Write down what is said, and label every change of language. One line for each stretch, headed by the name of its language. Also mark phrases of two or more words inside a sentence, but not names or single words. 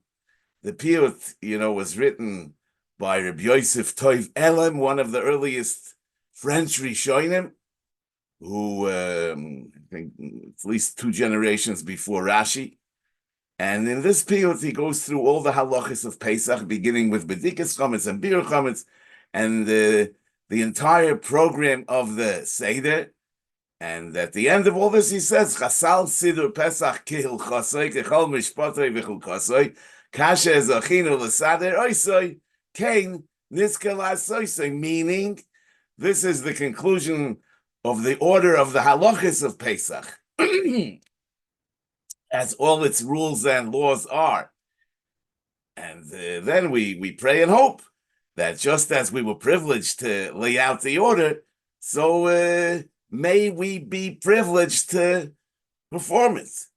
English: The piyut, was written by Rabbi Yosef Toiv Elam, one of the earliest French Rishonim, who I think at least 2 generations before Rashi. And in this piyut, he goes through all the halachas of Pesach, beginning with
Hebrew: בדיקת חמץ
English: and
Hebrew: ביעור חמץ,
English: and the entire program of the Seder. And at the end of all this, he says,
Hebrew: חסל סידור פסח כהלכתו, ככל משפטו וחוקתו, כאשר זכינו לסדר אותו, כן נזכה לעשותו,
English: meaning this is the conclusion of the order of the halachas of Pesach, as all its rules and laws are. And then we pray and hope that just as we were privileged to lay out the order, so may we be privileged to perform it.